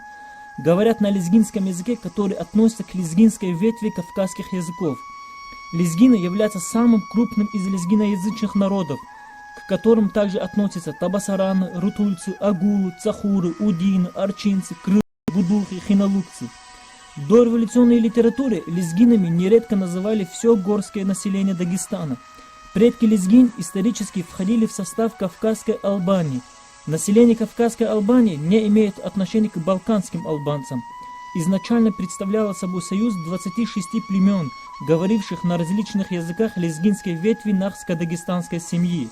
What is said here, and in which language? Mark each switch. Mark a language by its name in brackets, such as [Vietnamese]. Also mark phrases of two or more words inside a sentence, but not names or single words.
[Russian] Говорят на лезгинском языке, который относится к лезгинской ветви кавказских языков. Лезгины являются самым крупным из лезгиноязычных народов, к которым также относятся табасараны, рутульцы, агулы, цахуры, удины, арчинцы, крылы, будухи, хиналукцы. В дореволюционной литературе лезгинами нередко называли все горское население Дагестана. Предки лезгин исторически входили в состав Кавказской Албании. Население Кавказской Албании не имеет отношения к балканским албанцам. Изначально представляло собой союз 26 племен, говоривших на различных языках лезгинской ветви нахско-дагестанской семьи.